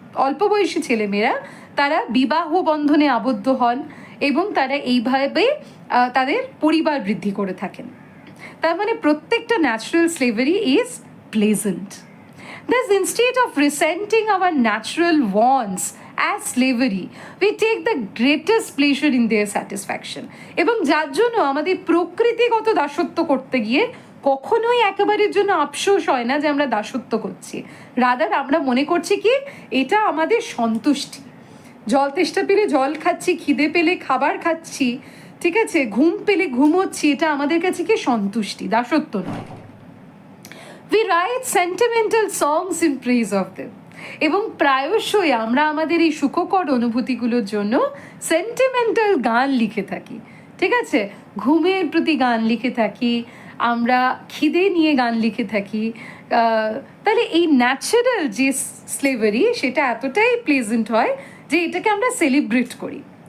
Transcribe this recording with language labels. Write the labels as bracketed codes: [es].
[bn] অল্প বয়সী ছেলেমেয়েরা তারা বিবাহ বন্ধনে আবদ্ধ হন এবং তারা এইভাবে তাদের পরিবার বৃদ্ধি করে থাকেন। তার মানে প্রত্যেকটা [en] Natural slavery is pleasant. Thus, instead of resenting our natural wants as slavery, we take the greatest pleasure in their satisfaction. [bn] এবং যার জন্য আমাদের প্রকৃতিগত দাসত্ব করতে গিয়ে কখনোই একেবারের জন্য আফসোস হয় না যে আমরা দাসত্ব করছি, রাদার আমরা মনে করছি কি এটা আমাদের সন্তুষ্টি। জল তেষ্টা পেলে জল খাচ্ছি, খিদে পেলে খাবার খাচ্ছি, ঠিক আছে, ঘুম পেলে ঘুমোচ্ছি, এটা আমাদের কাছে কি সন্তুষ্টি, দাসত্ব নয়। [en] We write sentimental songs in praise of them. [bn] এবং প্রায়শই আমরা আমাদের এই সুখকর অনুভূতিগুলোর জন্য সেন্টিমেন্টাল গান লিখে থাকি, ঠিক আছে, ঘুমের প্রতি গান লিখে থাকি, আমরা খিদে নিয়ে গান লিখে থাকি। তাহলে এই ন্যাচারাল যে স্লেভারি সেটা এতটাই প্লেজেন্ট হয় যে এটাকে আমরা সেলিব্রেট করি।